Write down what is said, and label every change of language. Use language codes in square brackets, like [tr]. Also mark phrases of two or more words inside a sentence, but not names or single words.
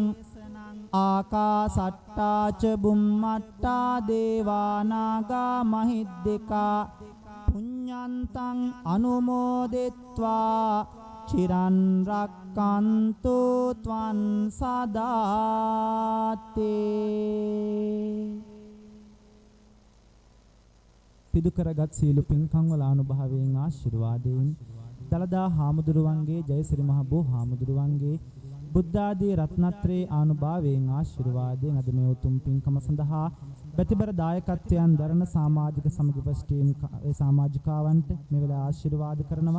[pi] ආකාසට්ටා ච බුම්මට්ටා දේවා නාග මහිද්దికා පුඤ්ඤන්තං අනුමෝදිත්වා චිරන් රක්칸තු ත්වං සදාතේ. [si] සිදු කරගත් සීල පින්කම් වල අනුභවයෙන් ආශිර්වාදයෙන් දලදා හාමුදුරුවන්ගේ, ජයසිරි මහ බෝ හාමුදුරුවන්ගේ බුද්ධාදී රත්නත්‍රේ ආනුභාවයෙන් ආශිර්වාදයෙන් අද මේ උතුම් පින්කම සඳහා ප්‍රතිබර දායකත්වයන් දරන සමාජික සමගි ටීම් සමාජිකාවන්ට මේ වෙලාව ආශිර්වාද කරනවා.